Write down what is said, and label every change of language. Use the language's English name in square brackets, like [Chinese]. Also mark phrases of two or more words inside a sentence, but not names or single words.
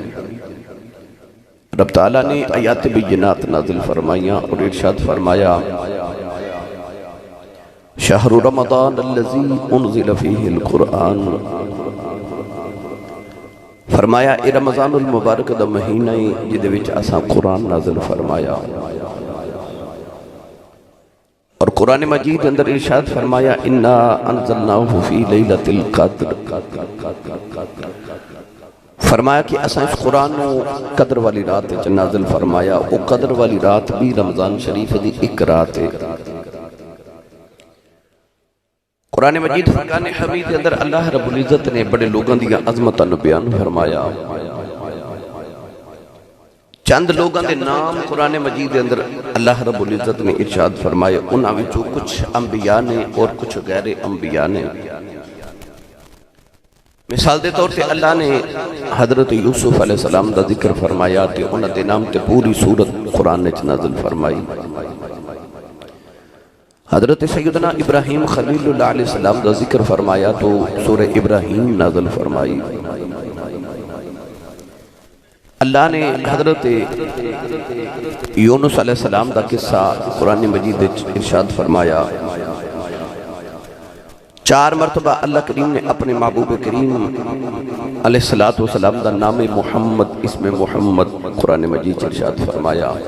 [Punjabi] رب تعالیٰ نے آیات بینات نازل فرمائیاں اور ارشاد فرمایا [Arabic] شہر رمضان الذی انزل فیہ القرآن، [Punjabi] فرمایا اے رمضان المبارک دا مہینہ جدے وچ اساں قرآن نازل فرمایا، اور قرآن مجید اندر ارشاد فرمایا [Arabic] انا انزلناہ فی لیلۃ القدر، [Punjabi] فرمایا کہ اساں اس قرآن قدر والی رات وچ نازل فرمایا، او قدر والی رات بھی رمضان شریف دی ایک رات ہے۔ قرآن مجید فرقان حمید کے اندر اللہ رب العزت نے بڑے لوگوں دیا عظمتاں نو بیان فرمایا، چند لوگوں دے نام قرآن مجید کے اندر اللہ رب العزت نے ارشاد فرمائے، انہاں وچوں کچھ انبیاء نے اور کچھ غیر انبیاء نے۔ مثال دے طور تے اللہ نے حضرت یوسف علیہ السلام دا ذکر فرمایا تے انہاں دے نام تے پوری سورت قرآن نے نازل فرمائی۔ حضرت سیدنا ابراہیم خلیل اللہ علیہ السلام دا ذکر فرمایا تو سورہ ابراہیم نازل فرمائی۔ اللہ نے حضرت یونس علیہ السلام دا قصہ قرآن مجید ارشاد فرمایا، 4 مرتبہ اللہ کریم نے اپنے محبوب کریم علیہ السلام دا نام محمد، اسم محمد قرآن مجید ارشاد فرمایا۔